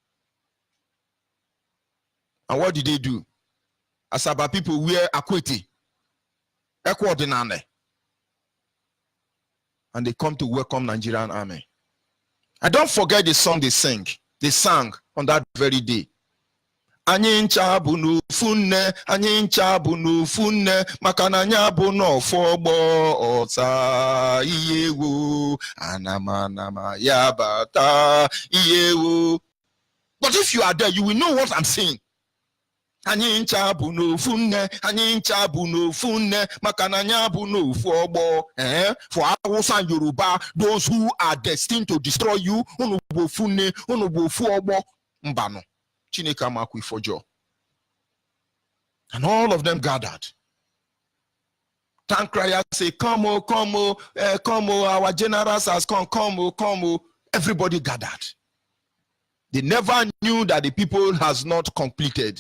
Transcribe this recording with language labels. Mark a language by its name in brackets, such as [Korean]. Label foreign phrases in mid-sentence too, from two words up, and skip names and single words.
[English] And what did they do? Asaba people wear akwete, ekwadinane, and they come to welcome Nigerian army. I don't forget the song they sang. They sang on that very day. [Igbo] Anyị ncha bụ n'ofu nne, anyị ncha bụ n'ofu nne, maka na anyị bụ n'ofu ọgbọ ọta iyewo, anama ya bata iyewo. [English] But if you are there, you will know what I'm saying. [Igbo] Anyị ncha bụ n'ofu nne, anyị ncha bụ n'ofu nne, maka na anyị bụ n'ofu ọgbọ. [English] For Hausa and Yoruba, those who are destined to destroy you, [Igbo] unu bụ ofu nne, unu bụ ofu ọgbọ, mbano. Chineke amakwi fojo. [English] And all of them gathered. Tankraya say, come oh, our generals has come, come oh. Everybody gathered. They never knew that the people has not completed.